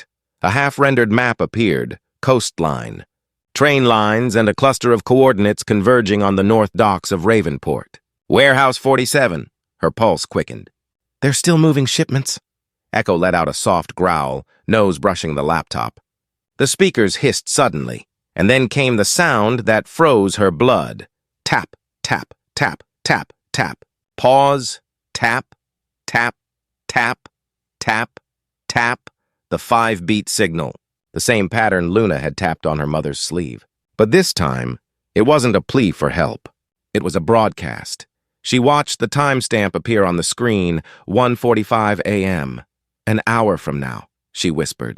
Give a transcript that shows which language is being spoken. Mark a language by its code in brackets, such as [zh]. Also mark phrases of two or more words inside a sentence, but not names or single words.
[en] A half-rendered map appeared, coastline, train lines, and a cluster of coordinates converging on the north docks of Ravenport. Warehouse 47, her pulse quickened. They're still moving shipments? Echo let out a soft growl, nose brushing the laptop. The speakers hissed suddenly, and then came the sound that froze her blood. Tap, tap, tap, tap, tap. Pause, tap, tap, tap, tap, tap. The 5-beat signal, the same pattern Luna had tapped on her mother's sleeve. But this time, it wasn't a plea for help. It was a broadcast. She watched the timestamp appear on the screen, 1:45 a.m. An hour from now, she whispered.